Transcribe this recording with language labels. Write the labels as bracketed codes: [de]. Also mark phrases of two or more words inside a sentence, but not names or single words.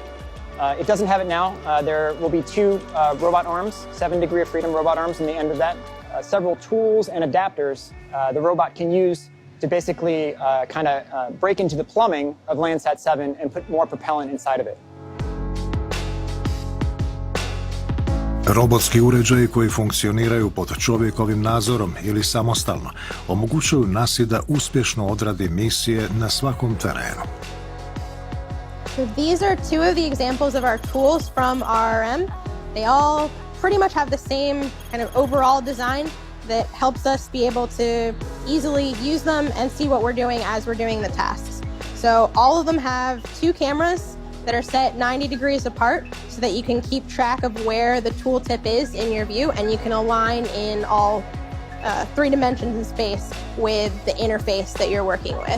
[en] It doesn't have it now. There will be two robot arms, 7 degree of freedom robot arms on the end of that. Several tools and adapters the robot can use to basically break into the plumbing of Landsat 7 and put more propellant inside of it. [hr] Robotski uređaji koji funkcioniraju pod čovjekovim nadzorom ili samostalno omogućuju NASA da uspješno odradi misije na svakom terenu. [en] So these are two of the examples of our tools from RRM. They all pretty much have the same kind of overall design that helps us be able to easily use them and see what we're doing as we're doing the tasks. So all of them have two cameras that are set 90 degrees apart so that you can keep track of where the tooltip is in your view, and you can align in all 3 dimensions in space with the interface that you're working with.